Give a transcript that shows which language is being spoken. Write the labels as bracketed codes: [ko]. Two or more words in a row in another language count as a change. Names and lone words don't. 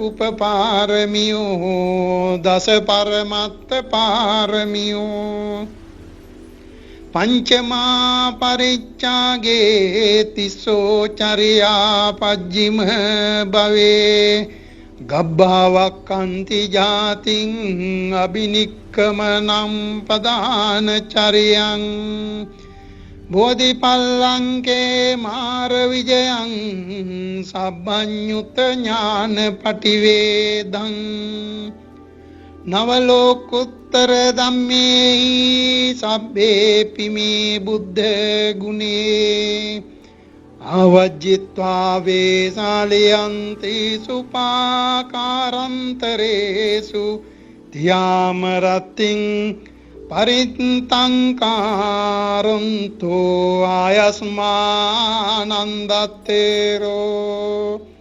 [pi] උපපාරමියෝ දස පරමත්ත පාරමියෝ පංචමා පරිච්ඡාගේ තිස්සෝ චරියා පජ්ජිම භවේ ගබ්භාවක්ඛන්ති ජාතින් අබිනික්කමනම් පදාන චරියං බෝධිපල්ලංකේ මාර විජයං සබ්බඤ්ඤුත ඥාන පටිවේදං නවලෝකුත්තර ධම්මේ සබ්බේ පිමේ බුද්ධ ගුණේ අවජ්ජිත්වා වේසාලයන්ති සුපාකාරන්තරේසු ධ්‍යාම රත්තිං පරිත්තංකාරන්තෝ ආයස්මානන්දත්තේරෝ